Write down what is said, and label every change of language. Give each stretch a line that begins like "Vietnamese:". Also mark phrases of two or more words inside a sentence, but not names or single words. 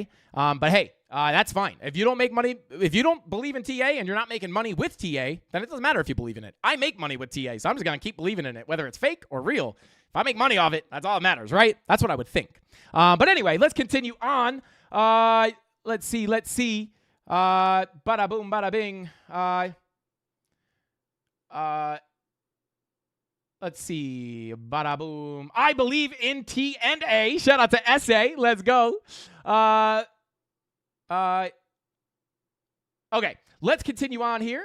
English: But hey, that's fine. If you don't make money, if you don't believe in TA and you're not making money with TA, then it doesn't matter if you believe in it. I make money with TA, so I'm just going to keep believing in it, whether it's fake or real. If I make money off it, that's all that matters, right? That's what I would think. But anyway, let's continue on. Let's see. Bada boom, bada bing. Let's see. Bada boom. I believe in T and A. Shout out to SA. Let's go. Okay, let's continue on here.